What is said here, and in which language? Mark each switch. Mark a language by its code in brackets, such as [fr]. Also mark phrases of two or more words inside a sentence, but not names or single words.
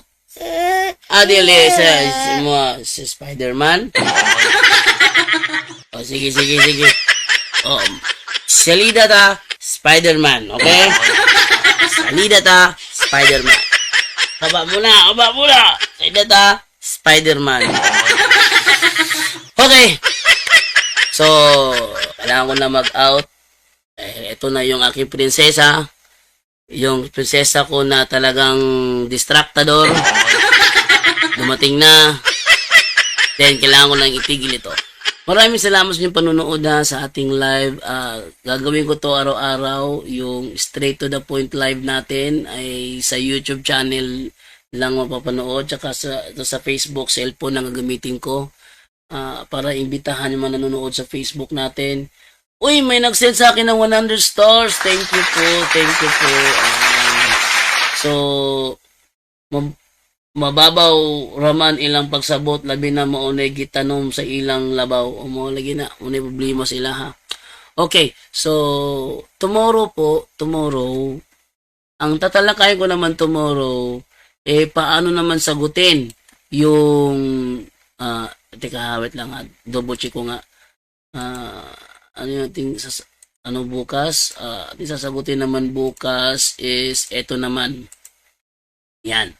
[ceb] Dili si Spider-Man? O, sige. O, salida ta, Spider-Man, okay? Salida ta, Spider-Man. Aba muna. Salida ta, Spider-Man. Okay. So, [tl] kailangan ko na mag-out. Ito na yung aking prinsesa. Yung prinsesa ko na talagang distractador. Dumating na. Then, kailangan ko lang itigil ito. Maraming salamat sa inyong panunood sa ating live. Gagawin ko to araw-araw. Yung [en] straight to the point [tl] live natin ay sa YouTube channel lang mapapanood. Tsaka sa Facebook, cellphone ang gagamitin ko. para imbitahan yung mga nanonood sa Facebook natin. Uy, may nag-send sa akin ng 100 stars. [en] Thank you po. Thank you po. So, [ceb] mababaw raman ilang pagsabot labi na maunay gitanom sa ilang labaw. O mo lagi na, unay problema sila ha. [en] Okay, so tomorrow, [tl] ang tatalakay ko naman tomorrow, paano naman sagutin yung, teka, [en] wait lang [tl] ha, [en] double check [tl] ko nga, ano yung bukas, ating sasagutin naman bukas is, eto naman, yan.